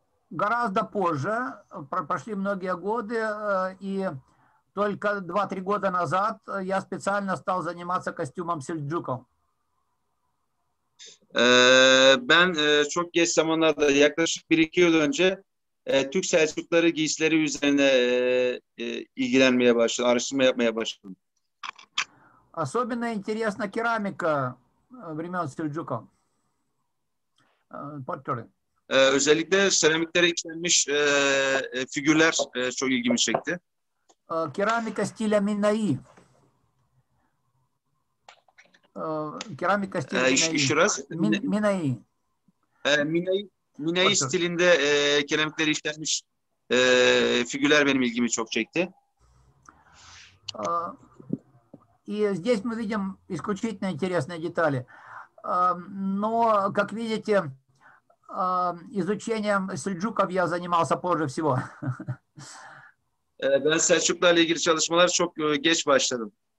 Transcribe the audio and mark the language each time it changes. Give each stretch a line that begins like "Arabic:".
Russian: Гораздо позже, прошли многие годы, и только 2-3 года назад я специально стал заниматься костюмом сельджуков.
Turkish: Ben çok geç zamanlarda, yaklaşık 1-2 yıl önce Türk Selçukluları giysileri üzerine ilgilenmeye başladım, araştırma yapmaya başladım.
Russian: Особенно интересна керамика времен сельджуков.
English: Pottery.
Turkish: Özellikle seramiklere işlenmiş figürler çok ilgimi çekti.
Russian: Керамика стиля Минаи. Керамика стиля Еще раз. Минаи.
Turkish: Minai. Minayi Otur. stilinde keramikleri işlenmiş figürler benim ilgimi çok çekti.
Russian: И здесь мы видим исключительно интересные детали. Но, как видите, изучением сельджуков я занимался позже всего.
Turkish: Ben Selçuklularla ilgili çalışmalar çok geç başladım.